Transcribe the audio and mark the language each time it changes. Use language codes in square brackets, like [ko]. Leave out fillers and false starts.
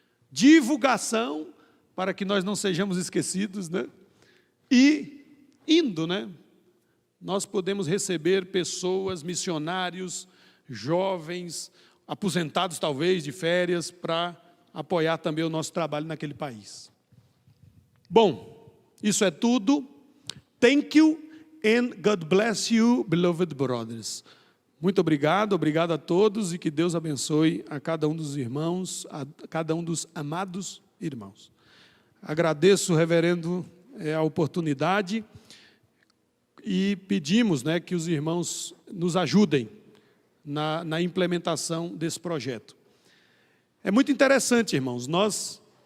[pt] Divulgação, para que nós não sejamos esquecidos, né? E indo, né? Nós podemos receber pessoas, missionários, jovens, aposentados talvez, de férias, para apoiar também o nosso trabalho naquele país. Bom, isso é tudo. [en] Thank you and God bless you, beloved brothers. [pt] Muito obrigado a todos e que Deus abençoe a cada um dos irmãos, a cada um dos amados irmãos. Agradeço, reverendo, a oportunidade e pedimos, né, que os irmãos nos ajudem na implementação desse projeto. É muito interessante, irmãos, nós